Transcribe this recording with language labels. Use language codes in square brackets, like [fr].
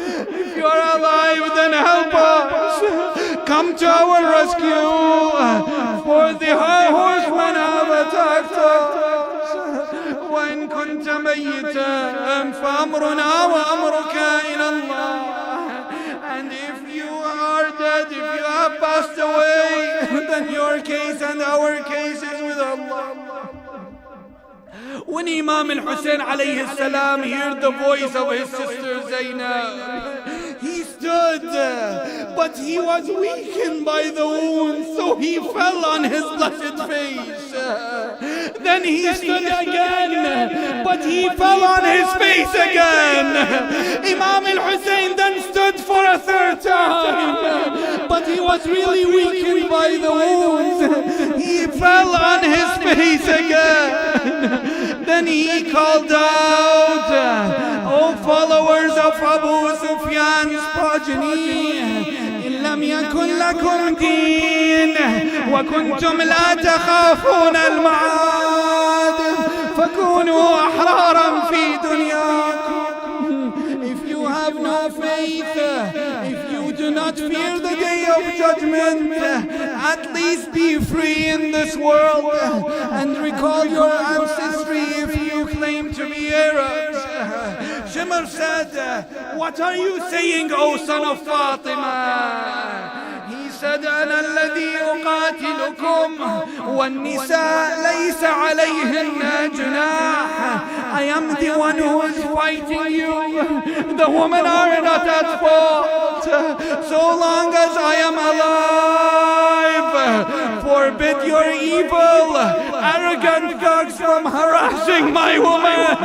[en] If you are alive, then help us. Come to our rescue, for the horsemen have attacked us. [ar] وإن كنت ميتا فأمرنا وأمرك إلى الله. [en] And if you are dead, if you have passed away, then your case and our case is with Allah. When Imam al-Hussein alayhi salam heard the voice of his sister Zainab, he stood, but he was weakened by the wounds, so he fell on his blessed face. Then he stood again, but he fell on his face again. Imam al-Hussein then stood for a third time, but he was really weakened by the wounds. He fell on his face again. Then he called out, O followers of Abu Sufyan's progeny, [ar] إن لم يكن لكم دين وكنتم لا تخافون المعاد فكونوا أحرارا في دنياكم. [en] If you have no faith, if you do not fear the day of judgment, torment, at least be free in this world and recall your ancestry if you claim to be Arabs. Shimr said, what are you saying, O son of Fatima? He said, [ar] أنا الذي أقاتلكم والنساء ليس عليهن جناح. [en] I am the one who is fighting you. The women are not at fault. So long as I am alive, forbid your evil, arrogant dogs from harassing my woman.